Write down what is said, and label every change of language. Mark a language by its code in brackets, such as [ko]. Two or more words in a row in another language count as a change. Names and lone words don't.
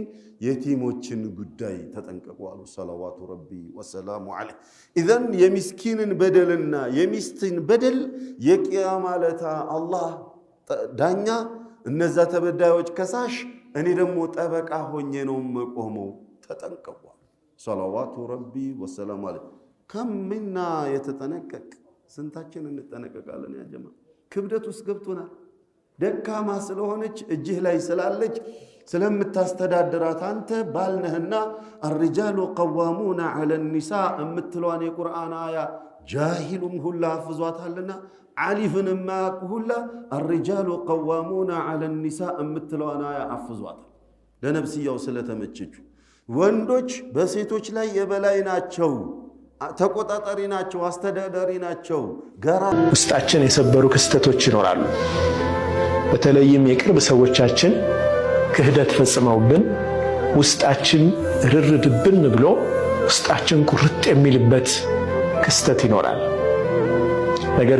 [am] የቲሞችን ጉዳይ ተጠንቀቁ አሉ [ar] صلوات ربي وسلامه عليه። [am] ኢዘን የምስኪንን በደልና የሚስትን በደል የቂያማ ዕለት አላህ ዳኛ፣ እነዛ ተበዳዮች ከሳሽ፣ እኔ ደግሞ ጠበቃ ሆኜ ነው መቆመው። ተጠንቀቁ [ar] صلوات ربي وسلامه عليه። [am] ከምና የተጠነቀቅ ስንታችን እንጠነቀቃለን? [ar] يا جماعة [am] ክብደት ውስጥ ገብቶናል። ደካማ ስለሆነች እጅህ ላይ ስላለች ስለምታስተዳድራት አንተ ባልነህና [ar] الرجال قوامون على النساء [am] እምትለዋን የቁርአን አያ ጃሂሉም ሁላ አፍዟታልና ዓሊፍን ማያውቅ ሁላ [ar] الرجال قوامون على النساء [am] እምትለዋን አያ አፍዟታል። ለነብስያው ስለተመቸችው ወንዶች በሴቶች ላይ የበላይ ናቸው፣ ተቆጣጣሪ ናቸው፣ አስተዳዳሪ ናቸው። ውስጣችን የሰበሩ ክስተቶች ይኖራሉ። በተለይም የቅርብ ሰዎቻችን ክህደት ፈጽመውብን ውስጣችን ርርድብን ብሎ ውስጣችን ቁርጥ የሚልበት ክስተት ይኖራል። ነገር